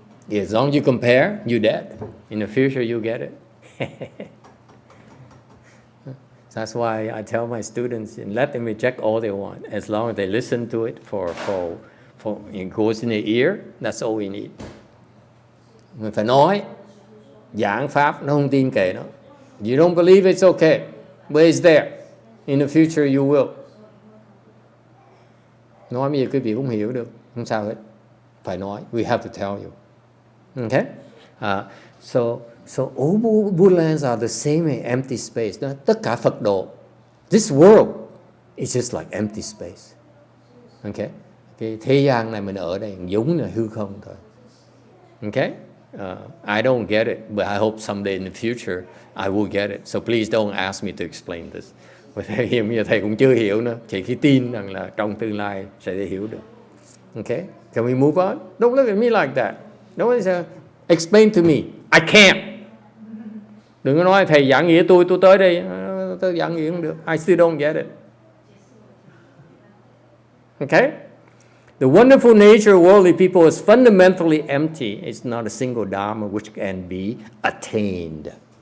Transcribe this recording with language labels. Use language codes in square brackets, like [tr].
[en] As long as you compare, you're dead. In the future, you get it. That's why I tell my students, and let them reject all they want. As long as they listen to it for it goes in their ear, that's all we need. [vi] Mình phải nói, giảng pháp, nó không tin kệ nó. [en] You don't believe it's okay, but it's there. In the future, you will. [vi] Nói bây giờ quý vị cũng hiểu được, không sao hết. Phải nói, [en] we have to tell you. Okay? So all Buddha lands are the same as empty space. [vi] Tất cả Phật độ, [en] this world is just like empty space. Okay? [vi] Cái thế gian này mình ở đây giống là hư không thôi. [en] Okay? I don't get it, but I hope someday in the future I will get it. So please don't ask me to explain this. [vi] Bởi vì thầy cũng chưa hiểu nữa. Chỉ khi tin rằng là trong tương lai sẽ hiểu được. [en] Okay? Can we move on? Don't look at me like that. Don't say, explain to me. I can't. [vi] Đừng có nói thầy giảng nghĩa tôi tới đây. Tôi giảng nghĩa không được. [en] I still don't get it. Okay? The wonderful nature of worldly people is fundamentally empty. It's not a single dharma which can be attained.